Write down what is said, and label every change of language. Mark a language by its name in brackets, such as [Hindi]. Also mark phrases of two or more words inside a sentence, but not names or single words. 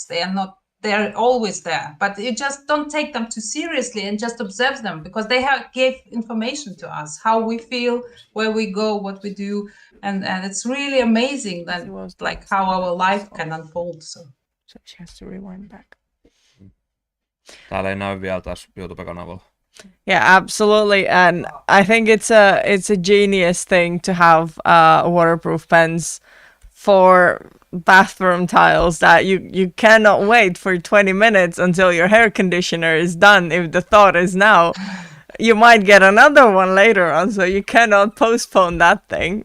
[English] They're always there, but you just don't take them too seriously and just observe them, because they gave information to us, how we feel, where we go, what we do, and it's really amazing that like how our life can unfold. So she has to rewind back. [Finnish] Täällä ei näy vielä taas YouTube-kanavalla. [English] Yeah, absolutely, and I think it's a genius thing to have waterproof pens for bathroom tiles, that you cannot wait for 20 minutes until your hair conditioner is done. If the thought is now, you might get another one later on, so you cannot postpone that thing.